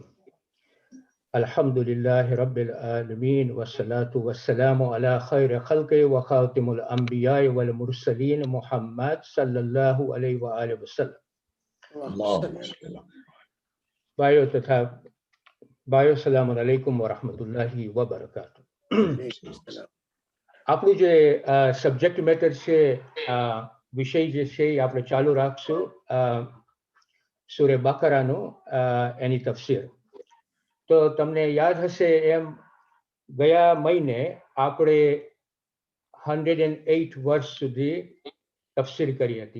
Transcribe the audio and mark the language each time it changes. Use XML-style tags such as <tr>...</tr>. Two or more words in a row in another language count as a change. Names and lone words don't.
<ar>الحمد لله رب العالمين والصلاة والسلام على خير خلقه وخاتم الأنبياء والمرسلين محمد صلى الله عليه وآله وسلم. बायो سلام عليكم ورحمة الله وبركاته.</ar> <gu>આપણું જે</gu> <en>subject matter</en> <gu>છે, વિષય જે છે એ આપણે ચાલુ રાખશું. સૂરે બકરાનો એની તફસીર. તો તમને યાદ હશે એમ ગયા મહિને આપણે 108 વર્ષ સુધી તફસીર કરી હતી.</gu>